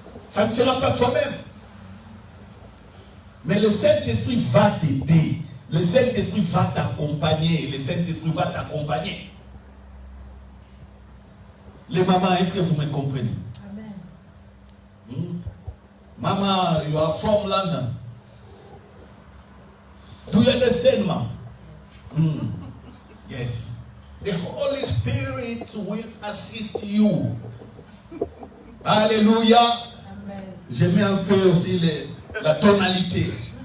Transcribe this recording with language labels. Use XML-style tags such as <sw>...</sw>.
<fr>Ça ne sera pas toi-même. Mais le Saint-Esprit va t'aider. Le Saint-Esprit va t'accompagner. Le Saint-Esprit va t'accompagner. Les mamans, est-ce que vous me comprenez? Amen.</fr> <en>Mama, you are from London. Do you understand, ma'am? Yes. The Holy Spirit will assist you.</en> <fr>Alléluia. Je mets un peu aussi la tonalité.</fr>